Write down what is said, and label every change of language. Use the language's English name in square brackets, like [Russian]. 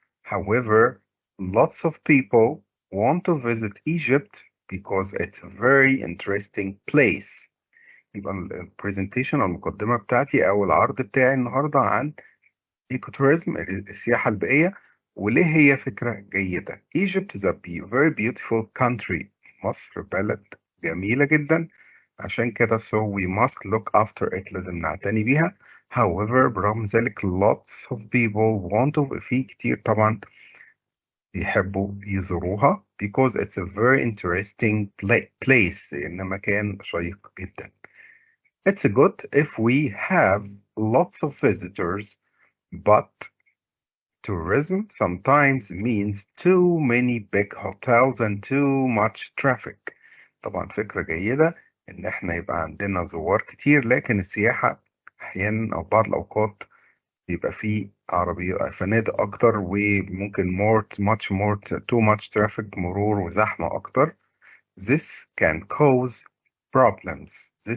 [English] However, lots of people want to visit Egypt because it's a very interesting place. [Arabic] يبقى البرزنتيشن أو المقدمة بتاعتي أو العرض بتاعي النهاردة عن ecotourism، السياحة البيئية، وليه هي فكرة جيدة. [English] Egypt is a very beautiful country. [Arabic] مصر بلد جميلة جدا، عشان كده [English] so we must look after it، [Arabic] لازم نعتني بيها. [English] However [Arabic] برغم ذلك [English] lots of people want to، [Arabic] في كتير طبعا يحبوا يزوروها [English] because it's a very interesting place، [Arabic] إن مكان شيق جدا. [English] It's good if we have lots of visitors, but tourism sometimes means too many big hotels and too much traffic. [Arabic] طبعا فكرة جيدة إن إحنا يبقى عندنا زوار كتير، لكن السياحة أحيانا أو بعض الأوقات يبقى فيه فنادق أكتر وممكن [English] too much traffic، [Arabic] مرور وزحمة أكتر. [English] This can cause problems.